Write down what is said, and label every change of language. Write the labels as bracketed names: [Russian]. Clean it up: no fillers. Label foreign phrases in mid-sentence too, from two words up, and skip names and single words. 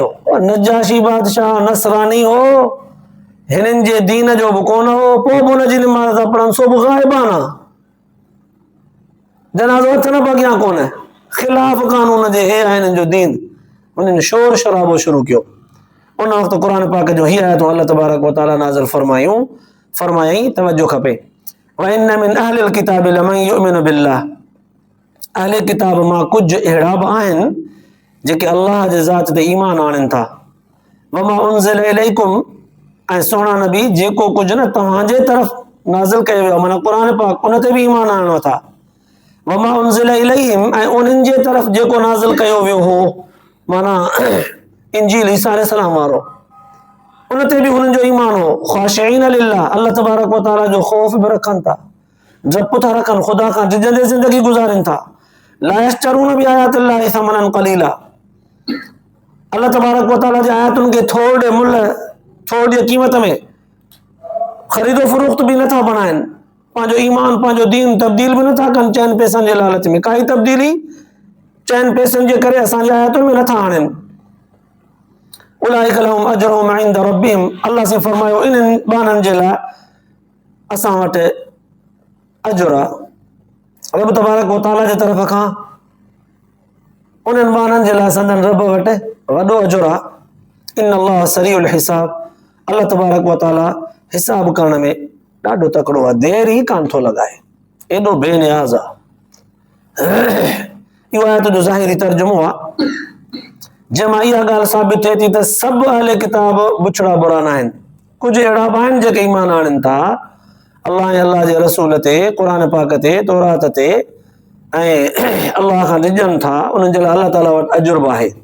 [Sindhi] नजाशी बादशाह नसरानी हो, हिननि जे दीन जो बि कोन हो, पोइ बि हुनजी नमाज़ था पढ़नि, सो बि ग़ाइबाना, जनाज़ो हथ न अॻियां कोन, ख़िलाफ़ कानून जे, हे आहे हिननि जो दीन। हुननि शोर शराबो शुरू कयो। उन वक़्तु क़ुर पाक जो ही आयतूं [Arabic] الله تبارك وتعالى [Sindhi] नाज़िल फरमायईं, तवज्जो खपे। [Arabic] وإن من أهل الكتاب لمن يؤمن بالله, [Sindhi] अहले किताब मां कुझु अहिड़ा बि आहिनि जेके अल्लाह जे ज़ात ते ईमान आणनि था। [Arabic] وما أنزل إليكم, [Sindhi] ऐं सोना नबी जेको कुझु न तव्हांजे तरफ़ नाज़िल कयो वियो, माना क़ुर पाक, उन ते बि ईमान आणो था। [Arabic] وما أنزل إليهم, [Sindhi] ऐं उन्हनि जे तरफ़ जेको नाज़िल कयो वियो हो, माना इंजील ईसा अलैहिस्सलाम वारो, उन ते बि हुननि जो ईमान हो। [Arabic] خاشعين لله, الله تبارك وتعالى [Sindhi] जो ख़ौफ़ बि रखनि था, डपु था रखनि, ख़ुदा खां डिॼंदे ज़िंदगी गुज़ारनि था। [Arabic] لا يشترون بآيات الله ثمنا قليلا, الله تبارك وتعالى [Sindhi] जी आयतुनि खे थोरे मुल्ह, थोरी क़ीमत में ख़रीदो फ़रोख्त बि नथा बणाइनि, पंहिंजो ईमान, पंहिंजो दीन तब्दील बि नथा कनि चइनि पैसनि जे लालच में। काई तब्दीली चइनि पैसनि जे करे असांजे आयतुनि में नथा आणनि। [Arabic] أولئك لهم أجرهم عند ربهم, [Sindhi] अल्लाह से फरमायो इन्हनि बाननि जे लाइ असां वटि अजुर आहे, [Arabic] رب تبارك وتعالى [Sindhi] जे तरफ़ खां उन्हनि बाननि जे लाइ संदन रब वटि वॾो अजुर आहे। [Arabic] إن الله سريع الحساب, الله تبارك وتعالى [Sindhi] हिसाब करण में ॾाढो तकड़ो आहे, देर ई कान थो लॻाए, एॾो बेनियाज़ आहे। इहो आयत जो ज़ाहिरी तर्जुमो आहे, जंहिंमां इहा ॻाल्हि साबित थिए थी त सभु अहले किताब बुछड़ा बुरा न आहिनि। कुझु अहिड़ा बि आहिनि जेके ईमान आणनि था अल्लाह ऐं अल्लाह जे रसूल ते, क़ुर पाक ते, तौरात ते, ऐं अल्लाह खां डिॼनि था, उन्हनि जे लाइ [Arabic] الله تعالى [Sindhi] वटि अजुर बि आहे।